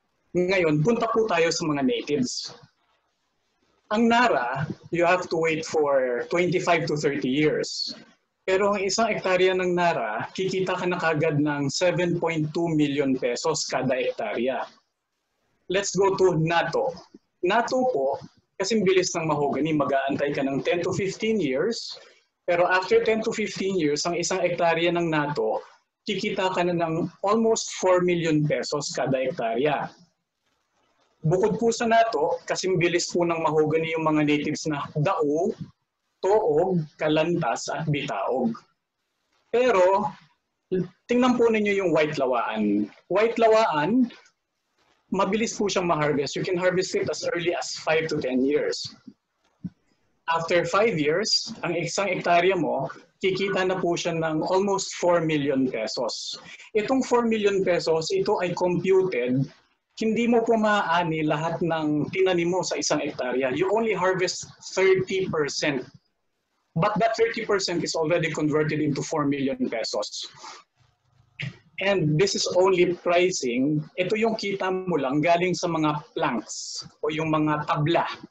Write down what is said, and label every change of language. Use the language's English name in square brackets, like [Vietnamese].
[Filipino] Ngayon, punta po tayo sa mga natives. Ang Nara, [English] you have to wait for 25 to 30 years. [Filipino] Pero ang 1 hektarya ng Nara, kikita ka na kagad ng 7.2 million pesos kada hektarya. [English] Let's go to Nato. [Filipino] Nato po, kasing bilis ng mahogany, mag-aantay ka ng 10 to 15 years. Pero [English] after 10 to 15 years, [Filipino] ang 1 hektarya ng Nato, kikita ka na ng almost 4 million pesos kada hektarya. Bukod po sa Nato, kasing bilis po ng mahogany yung mga natives na Dao, Toog, Kalantas at Bitaog. Pero tingnan po ninyo yung white lawaan. White lawaan, mabilis po siyang ma-harvest. [English] You can harvest it as early as 5 to 10 years. After 5 years, [Filipino] ang 1 hektarya mo, kikita na po siya ng almost 4 million pesos. Itong 4 million pesos, ito ay computed. Hindi mo po maaani lahat ng tinanim mo sa 1 hektarya. [English] You only harvest 30%. But that 30% is already converted into 4 million pesos. And this is only pricing. [Filipino] Ito yung kita mo lang galing sa mga planks o yung mga tabla.